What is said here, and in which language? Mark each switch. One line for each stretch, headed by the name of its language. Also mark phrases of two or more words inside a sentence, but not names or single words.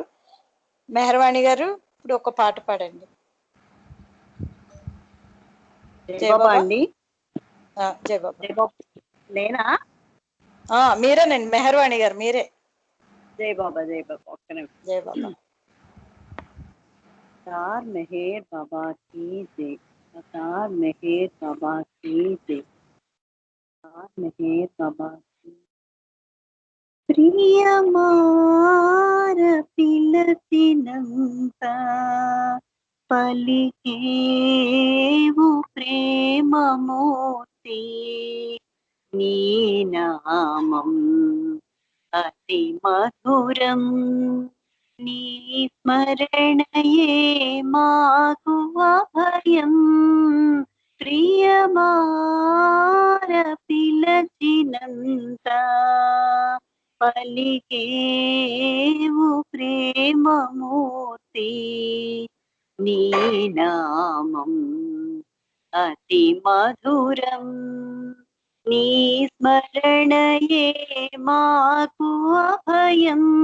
Telugu: మెహర్వాణి గారు ఇప్పుడు ఒక పాట పాడండి. జై బాబా అండి. జై బాబా. నేనా? మీరేనండి మెహర్వాణి గారు, మీరే. జై బాబా. జై బాబా. ఒక్క నిమిషం. జై బాబా.
Hindi: अवतार मेहर बाबा की जय। अवतार मेहर बाबा की जय। अवतार मेहर बाबा की।
Telugu: ప్రియమార పిలచినంత పలికేవు ప్రేమమూర్తి నీ నామం అతి మధురం నీ స్మరణయే మాకు అభయం ప్రియమార పిలచినంత పలికేవు ప్రేమమూర్తి నీ నామం అతి మధురం నీ స్మరణయే మాకు అభయం